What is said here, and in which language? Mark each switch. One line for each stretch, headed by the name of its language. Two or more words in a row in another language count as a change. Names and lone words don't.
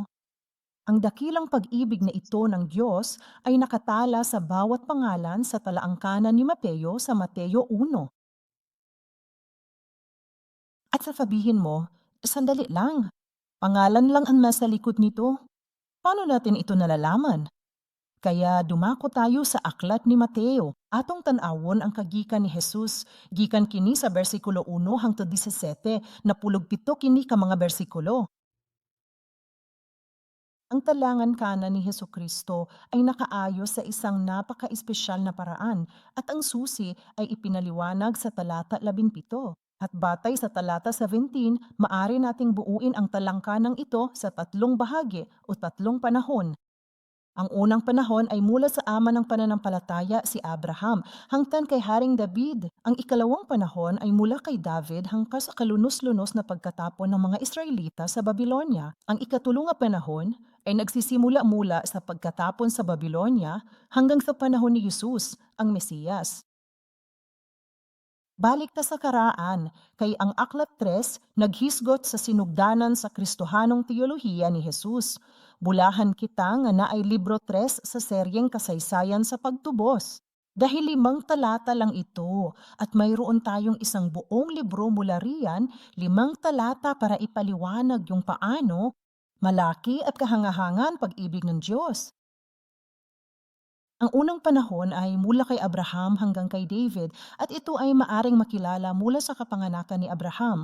Filipino: Ang dakilang pag-ibig na ito ng Diyos ay nakatala sa bawat pangalan sa talaangkanan ni Mateo sa Mateo 1. At sasabihin mo, sandali lang, pangalan lang ang nasa likod nito. Paano natin ito nalalaman? Kaya dumako tayo sa aklat ni Mateo.
Cebuano: Atong tanawon ang kagikan ni Jesus. Gikan kini sa bersikulo 1 hangtod 17, napulog pito kini ka mga bersikulo.
Filipino: Ang talangan kanan ni Hesukristo ay nakaayos sa isang napaka-espesyal na paraan at ang susi ay ipinaliwanag sa talata 17. At batay sa talata 17, maari nating buuin ang talangkanang ito sa tatlong bahagi o tatlong panahon. Ang unang panahon ay mula sa ama ng pananampalataya si Abraham hangtod kay Haring David. Ang ikalawang panahon ay mula kay David hanggang sa kalunos-lunos na pagkatapon ng mga Israelita sa Babylonia. Ang ikatulong nga panahon ay nagsisimula mula sa pagkatapon sa Babylonia hanggang sa panahon ni Jesus, ang Mesiyas.
Cebuano: Balik ta sa karaan, kay ang Aklat 3 naghisgot sa sinugdanan sa Kristohanong teolohiya ni Jesus. Bulahan kita nga naay libro 3 sa seryeng kasaysayan sa pagtubos.
Filipino: Dahil 5 talata lang ito at mayroon tayong isang buong libro mula riyan, 5 talata para ipaliwanag yung paano malaki at kahangahangan pag-ibig ng Diyos. Ang unang panahon ay mula kay Abraham hanggang kay David at ito ay maaring makilala mula sa kapanganakan ni Abraham.